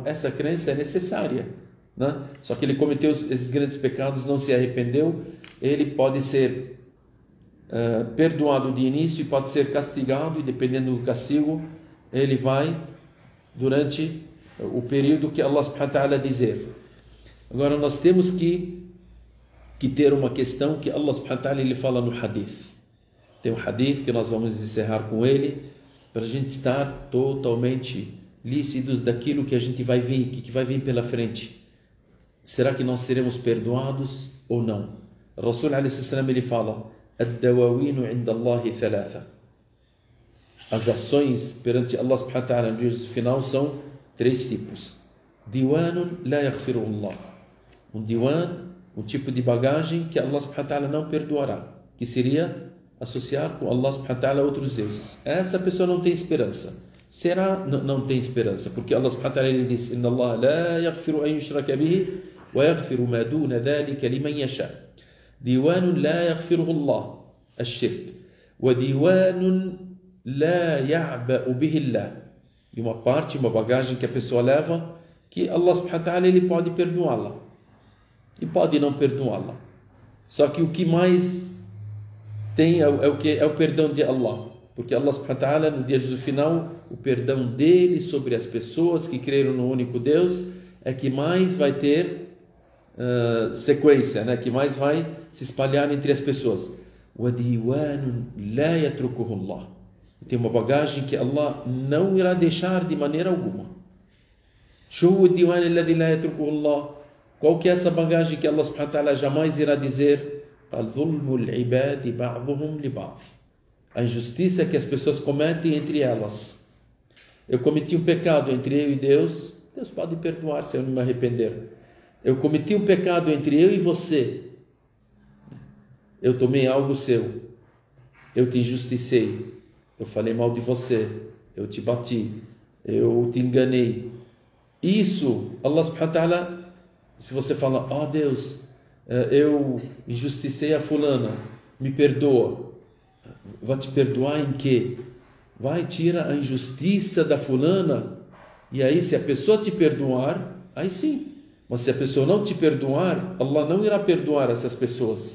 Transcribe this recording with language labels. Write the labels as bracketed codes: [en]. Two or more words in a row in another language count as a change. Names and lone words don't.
[pt] Essa crença é necessária, né? Só que ele cometeu esses grandes pecados, não se arrependeu, ele pode ser perdoado de início e pode ser castigado, e dependendo do castigo, ele vai durante o período que [ar] الله سبحانه وتعالى [pt] dizer. Agora nós temos que ter uma questão que [ar] الله سبحانه وتعالى [pt] ele fala no hadith. Tem um hadith que nós vamos encerrar com ele, para a gente estar totalmente lícitos daquilo que a gente vai vir, que vai vir pela frente. Será que nós seremos perdoados ou não? O [ar] رسول عليه السلام [pt] ele fala: [ar] الدواوين عند الله ثلاثة. [pt] As ações perante [ar] الله سبحانه وتعالى [pt] no dia final são 3 tipos. [ar] ديوان لا يغفره الله. [pt] Um diwan, um tipo de bagagem que [ar] الله سبحانه وتعالى [pt] não perdoará, que seria associar com [ar] الله سبحانه وتعالى [pt] outros deuses. Essa pessoa não tem esperança. Será? Não tem esperança, porque [ar] الله سبحانه وتعالى [pt] ele diz: [ar] إن الله لا يغفر أن يشرك به ويغفر ما دون ذلك لمن يشاء. ديوان لا يغفره الله الشرك وديوان لا يعبأ به الله. [pt] E uma parte, uma bagagem que a pessoa leva, que [ar] الله سبحانه وتعالى [pt] ele pode perdoá-la e pode não perdoá-la. Só que o que mais tem é o perdão de Allah, porque [ar] الله سبحانه وتعالى [pt] no dia do final, o perdão dele sobre as pessoas que creram no único Deus é que mais vai ter sequência, né? Que mais vai se espalhar entre as pessoas. Tem uma bagagem que Allah não irá deixar de maneira alguma. Qual que é essa bagagem que [ar] الله سبحانه وتعالى [pt] jamais irá dizer? A injustiça que as pessoas cometem entre elas. Eu cometi um pecado entre eu e Deus, Deus pode perdoar se eu não me arrepender. Eu cometi um pecado entre eu e você. Eu tomei algo seu. Eu te injusticei. Eu falei mal de você. Eu te bati. Eu te enganei. Isso, [ar] الله سبحانه وتعالى, [pt] se você fala: oh Deus, eu injusticei a fulana, me perdoa. Vai te perdoar em quê? Vai, tira a injustiça da fulana. E aí, se a pessoa te perdoar, aí sim. Mas se a pessoa não te perdoar, Allah não irá perdoar essas pessoas.